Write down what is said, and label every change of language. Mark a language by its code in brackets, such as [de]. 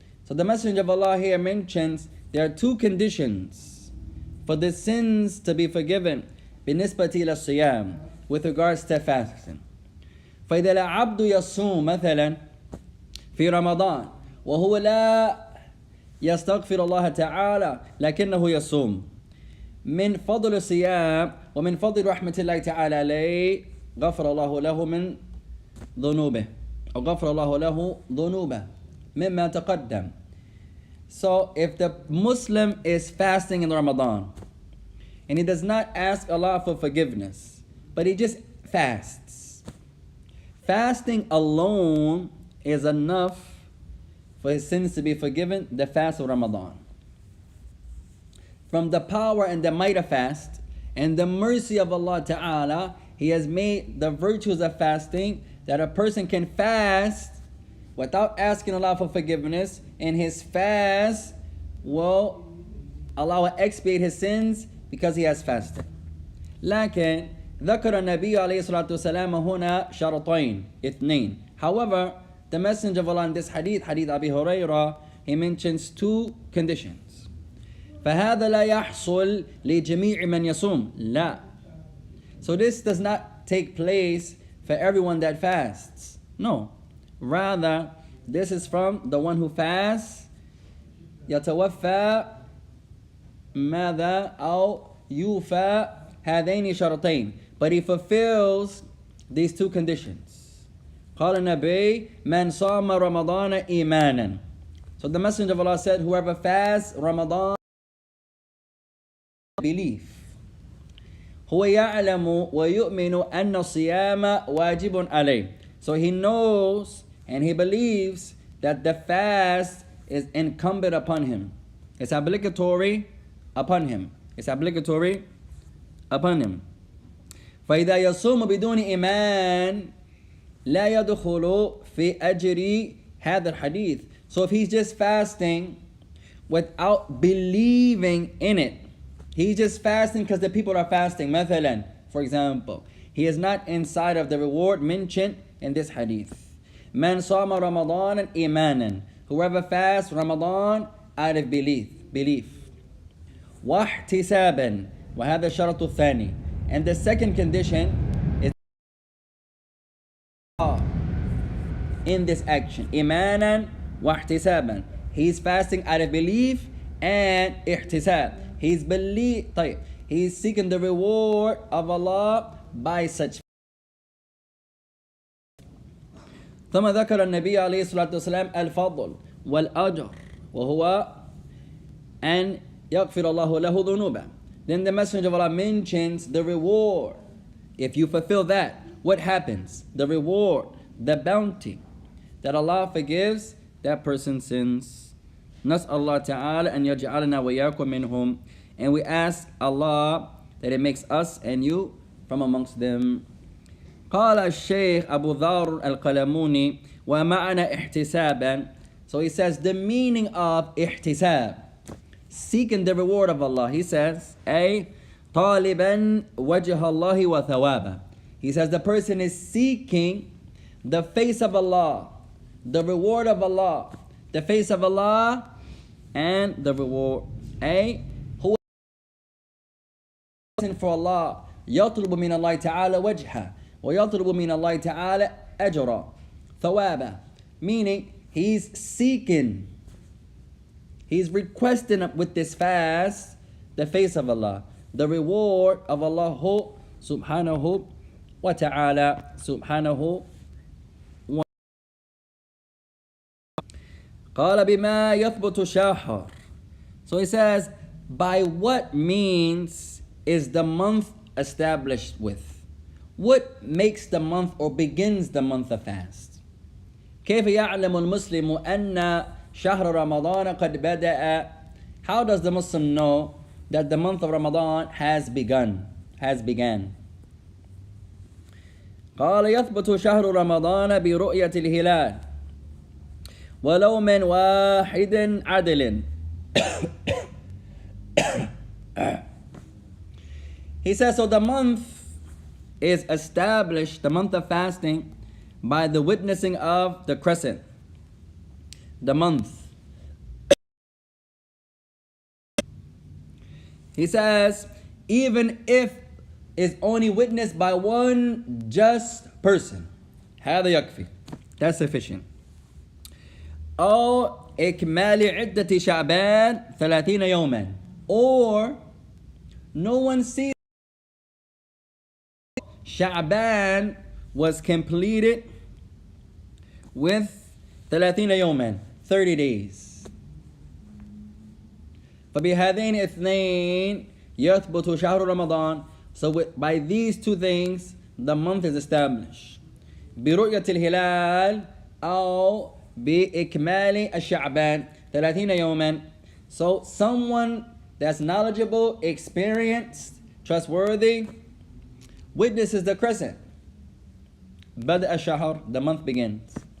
[en] So the Messenger of Allah here mentions there are two conditions for the sins to be forgiven [ar] بالنسبة إلى الصيام, [en] with regards to fasting. [ar] فإذا العبد يصوم مثلا في رمضان وهو لا يستغفر الله تعالى لكنه يصوم من فضل الصيام ومن فضل رحمة الله تعالى عليه غفر الله له من ذنوبه أو غفر الله له ذنوبه مما تقدم. [en] So if the Muslim is fasting in Ramadan and he does not ask Allah for forgiveness, but he just fasts, fasting alone is enough for his sins to be forgiven, the fast of Ramadan. From the power and the might of fast and the mercy of Allah Ta'ala, He has made the virtues of fasting that a person can fast without asking Allah for forgiveness, and his fast will Allah will expiate his sins because he has fasted. [ar] لكن ذكر النبي عليه الصلاة والسلام هنا شرطين اثنين. [en] However, the Messenger of Allah in this hadith, hadith Abi Hurairah, he mentions two conditions. [ar] فهذا لا يحصل لجميع من يصوم. لا. [en] So this does not take place for everyone that fasts. No. Rather, this is from the one who fasts. [ar] يتوفى ماذا أو يوفى هذين شرطين. [en] But he fulfills these two conditions. [ar] قال النبي من صام رمضان إيمانا. [en] So the Messenger of Allah said, whoever fasts Ramadan, belief. [ar] هو يعلم ويؤمن أن الصيام واجب عليه. [en] So he knows and he believes that the fast is incumbent upon him. It's obligatory upon him. It's obligatory upon him. [ar] فإذا يصوم بدون إيمان لا يدخل في أجر هذا الحديث. [en] So if he's just fasting without believing in it, he's just fasting because the people are fasting. [ar] مثلا, [en] for example, he is not inside of the reward mentioned in this hadith. [ar] من صام رمضان إيمانا. [en] Whoever fasts Ramadan out of belief. [ar] واحتسابا. وهذا الشرط الثاني. [en] And the second condition is in this action. إيمانا واحتسابا. He's fasting out of belief and ihtisab. He's seeking the reward of Allah by such. [ar] ثم ذكر النبي عليه الصلاة والسلام الفضل والأجر وهو أن يغفر الله له ذنوبه. [en] Then the Messenger of Allah mentions the reward. If you fulfill that, what happens? The reward, the bounty, that Allah forgives that person's sins. [ar] نسأل الله تعالى أن يجعلنا وإياكم منهم. [en] And we ask Allah that it makes us and you from amongst them. [ar] قال الشيخ أبو ذر القلموني ومعنى احتسابا. [en] So he says the meaning of ihtisab, seeking the reward of Allah. He says [ar] أي طالبا وجه الله وثوابه. [en] He says the person is seeking the face of Allah, the reward of Allah, the face of Allah and the reward. [ar] أي هو [en] for Allah [ar] يطلب من الله تعالى وجهه ويطلب من الله تعالى أجرا ثوابا. [en] Meaning he's seeking, he's requesting with this fast the face of Allah, the reward of Allah subhanahu wa ta'ala. [ar] Subhanahu wa قال بما يثبت شهر. [en] So he says, by what means is the month established with? What makes the month or begins the month of fast? [ar] كيف يعلم المسلم أن شهر رمضان قد بدأ. [en] How does the Muslim know that the month of Ramadan has begun, has began? [ar] قال يثبت شهر رمضان برؤية الهلال ولو من واحد عدل. [en] He says, so the month is established, the month of fasting, by the witnessing of the crescent, the month. He says, even if it's only witnessed by one just person, [ar] هذا يكفي, [en] that's sufficient. [ar] أو إكمال عدة شعبان 30 يوما, [en] or no one sees Sha'ban was completed with 30 [ar] يوما, [en] 30 days. [ar] فبهذين اثنين يثبت شهر رمضان. [en] So by these two things the month is established. [ar] برؤية الهلال أو بإكمال الشعبان 30 يوما. [en] So someone that's knowledgeable, experienced, trustworthy witnesses the crescent. [ar] بدأ الشهر, [en] the month begins.